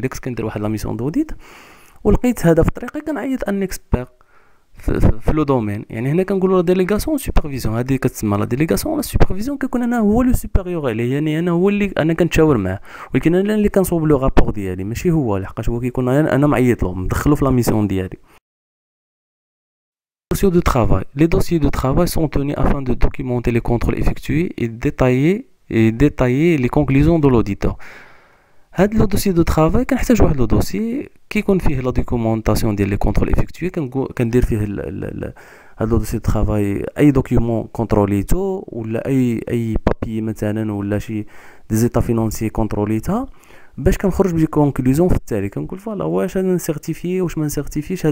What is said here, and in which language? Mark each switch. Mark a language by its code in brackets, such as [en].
[ar] الا كنت كندير واحد لا ميسيون دوديت ولقيت هذا في طريقي كنعيط ان اكسبير في لو دومين. يعني هنا كنقولوا لا ديليغاسيون سوبرفيزيون، هذه كتسمى لا ديليغاسيون لا سوبرفيزيون، كيكون انا هو لو سوبيريور عليه، يعني انا هو اللي انا كنتشاور معاه، ولكن انا اللي كنصوب لو رابور ديالي ماشي هو، لحقاش هو كيكون انا معيط له مدخلو في لا ميسيون ديالي. [fr] Dossiers de travail. Les dossiers de travail sont tenus afin de documenter les contrôles effectués et détailler les conclusions de l'auditeur. [ar] هاد لو دوسي دو ترافاي كنحتاج واحد لو دوسي كيكون فيه لا دوكيومونطاسيون ديال لي كونترول افيكتوي، كندير فيه هاد لو دوسي دو ترافاي اي دوكيومون كونتروليتو ولا اي بابي مثلا ولا شي دي زيتا فينونسي كونتروليتها، باش كنخرج بلي كونكلوزيون في التالي كنقول فوالا واش انا نسيرتيفي واش ما نسيرتيفيش.